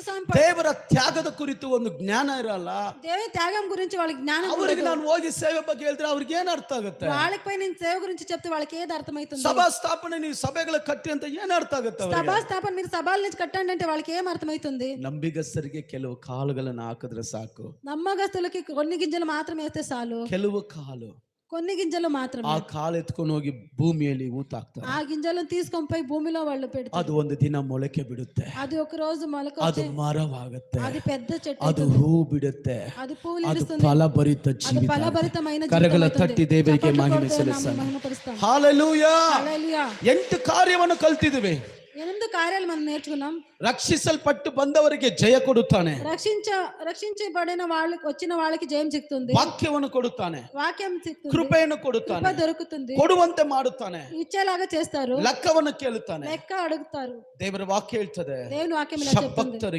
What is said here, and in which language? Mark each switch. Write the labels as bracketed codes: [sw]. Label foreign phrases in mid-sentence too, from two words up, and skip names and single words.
[kn] ದೇವರ ತ್ಯಾಗದ ಕುರಿತು ಒಂದು ಜ್ಞಾನ ಇರಲ್ಲ. [te] దేవుని త్యాగం గురించి వాళ్ళకి జ్ఞానం [kn] ಅವರಿಗೆ [te] ఉండదు. [kn] ನಾನು ಹೋಗಿ సేವೆ ಬಗ್ಗೆ ಹೇಳಿದ್ರೆ ಅವ್ರಿಗೆ ಏನ್ ಅರ್ಥ ಆಗುತ್ತೆ? [te] వాళ్ళపై నేను సేవ గురించి చెప్తే వాళ్ళకి ఏది అర్థమవుతుంది? [kn] ಸಭಾ ಸ್ಥಾಪನೆ ನೀವು ಸಭೆಗಳ ಕಟ್ಟಿ ಅಂತ ಏನ್ ಅರ್ಥ ಆಗುತ್ತೆ? [te] సభా స్థాపన మీరు సభల నుంచి కట్టండి అంటే వాళ్ళకి ఏం అర్థమవుతుంది? [kn] ನಂಬಿಗಸ್ತರಿಗೆ ಕೆಲವು ಕಾಳುಗಳನ್ನು ಹಾಕಿದ್ರೆ ಸಾಕು. [te] నమ్మకస్తులకి కొన్ని గింజలు మాత్రమే వేస్తే చాలు. [kn] ಕೆಲವು ಕಾಳು, [te] కొన్ని గింజలు మాత్రమే. [kn] ಆ ಕಾಳು ಎತ್ಕೊಂಡು ಹೋಗಿ ಭೂಮಿಯಲ್ಲಿ ಊತಾಕ್ತಾರೆ. [te] ఆ గింజలను తీసుకొని పోయి భూమిలో వాళ్ళు పెడతారు. [kn] ಅದು ಒಂದು ದಿನ ಮೊಳಕೆ ಬಿಡುತ್ತೆ. [te] అది ఒక రోజు మొలక [kn] ಅದು [te] వచ్చి [kn] ಮರವಾಗುತ್ತೆ. [te] అది పెద్ద చెట్టు [kn] ಅದು [te] అవుతుంది. [kn] ಹೂ ಬಿಡುತ್ತೆ. [te] అది పూలు [kn] ಅದು [te] ఇస్తుంది. [kn] ಫಲಭರಿತ [te] అది [kn] ಜೀವಿತ. [te] ఫలభరితమైన [kn] ಕರಗಳ [te] జీవితం [kn] ತಟ್ಟಿ [te] అవుతుంది. [kn] ದೇವರಿಗೆ [te] చప్పట్లు [kn] ಮಹಿಮೆ [te] కొడుతూ [kn] ಸಲ್ಲಿಸೋಣ. [te] నామమును మహిమపరుస్తాం. [kn] ಹಾಲೆಲೂಯಾ. [te] హల్లెలూయా. [kn] 8 ಕಾರ್ಯವನ್ನು ಕಲ್ತಿದ್ದೇವೆ. [te] 8 కార్యాలు మనం నేర్చుకున్నాం. [kn] ರಕ್ಷಿಸಲ್ಪಟ್ಟು ಬಂದವರಿಗೆ ಜಯ ಕೊಡುತ್ತಾನೆ. [te] రక్షించబడిన వాళ్ళకి వచ్చిన వాళ్ళకి జయం సిక్కుతుంది. [kn] ವಾಕ್ಯವನ್ನು ಕೊಡುತ್ತಾನೆ. [te] వాక్యం సిక్కుతుంది. [kn] ಕೃಪೆಯನ್ನು ಕೊಡುತ್ತಾನೆ. [te] కృప దొరుకుతుంది. [kn] ಕೊಡುವಂತೆ ಮಾಡುತ್ತಾನೆ. [te] ఇచ్చేలాగా చేస్తారు. [kn] ಲೆಕ್ಕವನ್ನು ಕೇಳುತ್ತಾನೆ. [te] లెక్క అడుగుతారు. [kn] ದೇವರ ವಾಕ್ಯ ಹೇಳ್ತದೆ, [te] దేవుని వాక్యం ఇలా చెప్తుంది. [kn] ಭಕ್ತರಿಗೆ